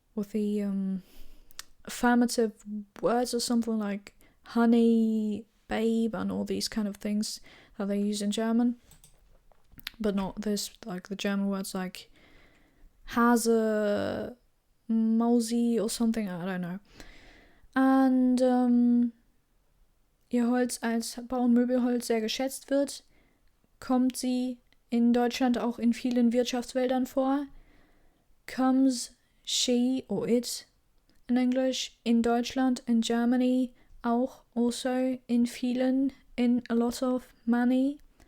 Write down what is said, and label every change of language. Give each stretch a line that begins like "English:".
English: With the affirmative words or something like honey, babe, and all these kind of things that they use in German. But not this, like the German words like Hase, Mausi or something, I don't know.
German: Und ihr Holz als Bau- und Möbelholz sehr geschätzt wird, kommt sie in Deutschland auch in vielen Wirtschaftswäldern vor.
English: Comes she or it in English
German: in Deutschland,
English: in Germany, auch also
German: in vielen,
English: in a lot of, many.